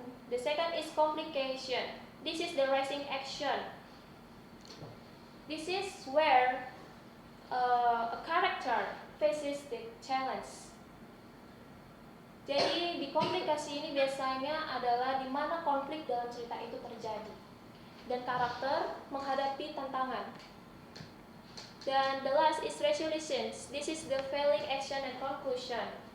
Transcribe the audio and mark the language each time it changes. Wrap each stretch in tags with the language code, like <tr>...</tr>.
<en>The second is complication. This is the rising action. This is where a character faces the challenge.</en> <id>Jadi di komplikasi ini biasanya adalah di mana konflik dalam cerita itu terjadi dan karakter menghadapi tantangan.</id> <en>Dan the last is resolutions. This is the failing action and conclusion.</en>